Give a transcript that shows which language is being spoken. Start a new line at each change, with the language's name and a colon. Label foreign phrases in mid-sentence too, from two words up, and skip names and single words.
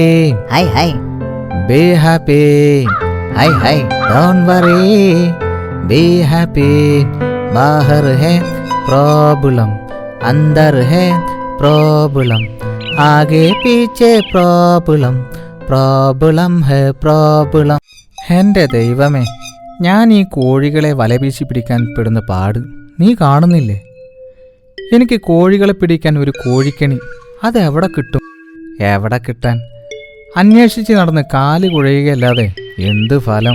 Hindi: हाय हाय
English: be happy,
Hindi: हाय हाय,
English: don't worry, be happy,
Hindi: बाहर है प्रॉब्लम, अंदर है प्रॉब्लम, आगे पीछे प्रॉब्लम, प्रॉब्लम है प्रॉब्लम.
Malayalam: എൻ്റെ ദൈവമേ, ഞാൻ ഈ കോഴികളെ വലവീശി പിടിക്കാൻ പെടുന്ന പാട് നീ കാണുന്നില്ലേ? എനിക്ക് കോഴികളെ പിടിക്കാൻ ഒരു കോഴിക്കണി അതെവിടെ കിട്ടും? എവിടെ കിട്ടാൻ? അന്വേഷിച്ച് നടന്ന് കാല് കുഴയുകയല്ലാതെ എന്ത് ഫലം?